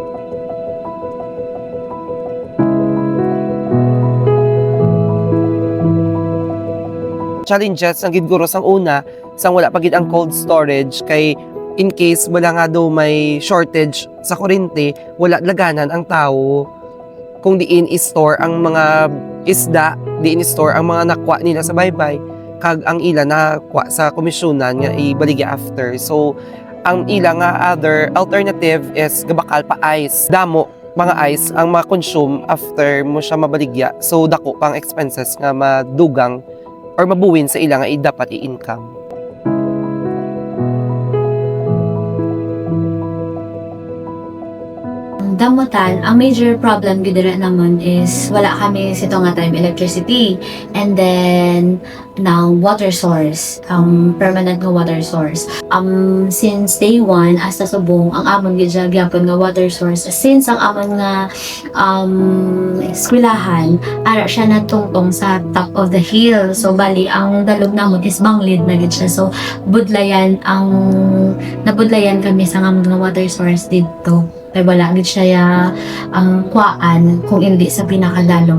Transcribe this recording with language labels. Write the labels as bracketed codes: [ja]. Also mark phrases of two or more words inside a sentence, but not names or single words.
[hil] Challenges ang gid guro sang una sang wala pa gid ang [en] cold storage [hil] kay [en] in case [hil] wala nga daw may shortage sa kuryente, wala laganan ang tao kung diin i-store ang mga isda, diin i-store ang mga nakwa nila sa baybay, kag ang ila nakwa sa komisyonan nga ibaligya after. So, ang ila nga [en] other alternative [hil] is gabakal pa ice. Damo, mga ice ang ma-consume after mo siya mabaligya. So, dako pang expenses nga madugang or mabuwin sa ila nga dapat i-income. Damutan, ang [en] major problem [hil] gid dira naman is wala kami sito nga [en] time electricity and then now water source, permanent [hil] nga [en] water source. Since day one [hil] hasta subong ang amon gid siya gyapon nga [en] water source [hil] since ang amon nga eskwelahan ara siya natungtong sa [en] top of the hill, [hil] so bali ang dalog namon is banglid na gid siya, so nabudlayan kami sa amon nga [en] water source [hil] dito. Kaya wala gid siya ang kuan kung hindi sa pinakadalom.